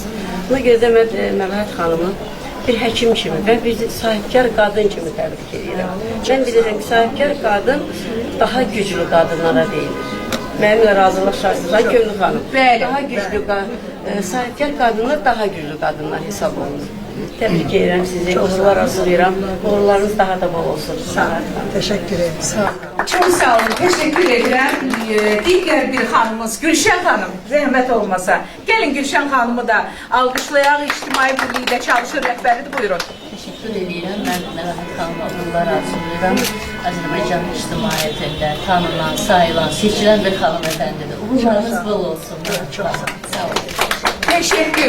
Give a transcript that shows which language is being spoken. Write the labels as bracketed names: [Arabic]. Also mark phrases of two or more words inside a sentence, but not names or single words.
[Azerbaijani] Buna görə də mən Məlahət xanımı bir həkim kimi və bir sahibkar qadın kimi təbrik edirəm. Mən bilirəm ki, sahibkar qadın daha güclü qadınlara deyilir. Mənimlə razılaşarsınız, Gönül xanım. Daha güclü sahibkar qadınlar daha güclü qadınlar hesab olunur. Təbrik edirəm sizi, uğurlar arzulayıram. Uğurlarınız daha da bol olsun. Sağ olun. [Turkish] Teşekkür ederim. Sağ olun. Çok sağ olun, teşekkür ederim. Diğer bir hanımız Gülşen Hanım, zahmet olmasa. Gelin Gülşen Hanım'ı da [Azerbaijani] alkışlayaq, İctimai Birlikdə çalışır rəhbəridir, buyurun. Teşekkür edirəm. Mən Məlahət xanıma uğurlar arzulayıram. Azərbaycan ictimaiyyətində tanınan, sayılan, seçilən bir hanımefendidir. Uğurlarınız bol olsun. [Turkish] Çok sağ olun. Teşekkür.